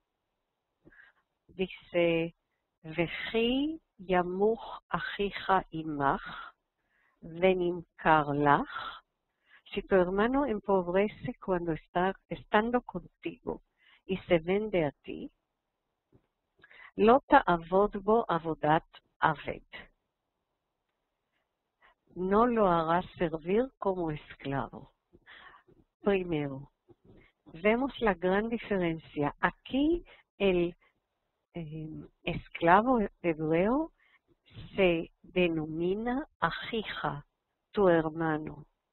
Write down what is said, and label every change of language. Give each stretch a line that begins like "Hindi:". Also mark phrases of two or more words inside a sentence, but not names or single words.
Spanish: Dice,
Hebrew: וכי ימוך אחיך עמך ונמכר לך.
Spanish: Si tu hermano empobrece cuando estando contigo y se vende a ti,
Hebrew: לא תעבוד בו עבודת עבד.
Spanish: No lo harás servir como esclavo. Primero, vemos la gran diferencia. Aquí el esclavo hebreo se denomina ajija, tu hermano.